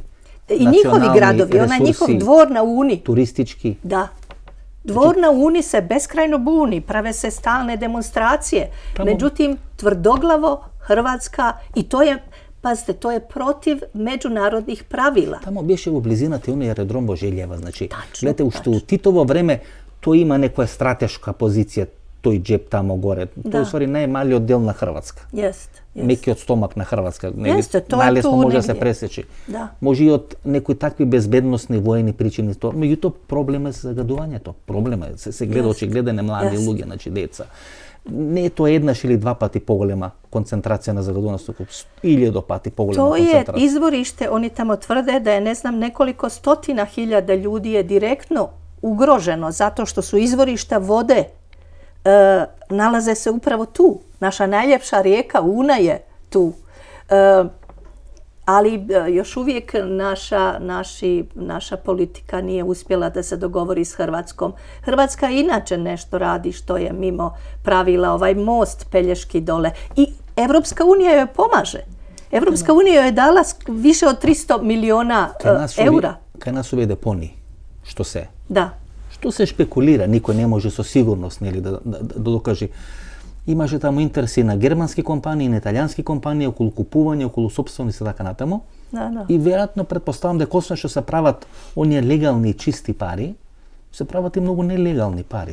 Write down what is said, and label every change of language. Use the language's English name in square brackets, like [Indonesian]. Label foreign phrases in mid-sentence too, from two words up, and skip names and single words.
[Bosnian] i njihovi gradovi, onaj njihov dvor na Uni. Turistički. Da. Dvor na Uni se beskrajno buni, prave se stalne demonstracije. Međutim, tvrdoglavo Hrvatska, i to je, pazite, to je protiv međunarodnih pravila. [Macedonian] Tamo беше во близината оној аеродром во Желјева, значи, гледате, уште у Титово време тој има некоја стратешка позиција, тој джеп тамо горе. Тој е најмалиот дел на Хрватска. Мекиот стомак на Хрватска. Најлесно може да се пресечи. Може и од некои такви безбедносни воени причини. Меѓутоа, проблема е загадувањето. Проблема е, се гледа очигледен млади луѓе, значи деца. Не е тоа еднаш или два пати поголема концентрација на загадувањето, 1000 пати поголема концентрација. [Bosnian] To je izvorište, oni tamo tvrde da je, ne znam, nekoliko stotina hiljada ljudi je direktno ugroženo zato što su izvorišta vode nalaze se upravo tu. Naša najljepša rijeka Una je tu. Ali još uvijek naša politika nije uspjela da se dogovori s Hrvatskom. Hrvatska inače nešto radi što je mimo pravila, ovaj most Pelješki dole. I Evropska unija joj pomaže. Evropska unija joj je dala više od 300 miliona eura. [Macedonian] Кај нас овие депонии, што се? Да. Што се шпекулира, никој не може со сигурност да докаже. Имаше таму интереси на германски компании, на италијански компании, околу купување, околу собственост и така натаму. И веројатно претпоставам дека освен што се прават оние легални чисти пари, се прават и многу нелегални пари.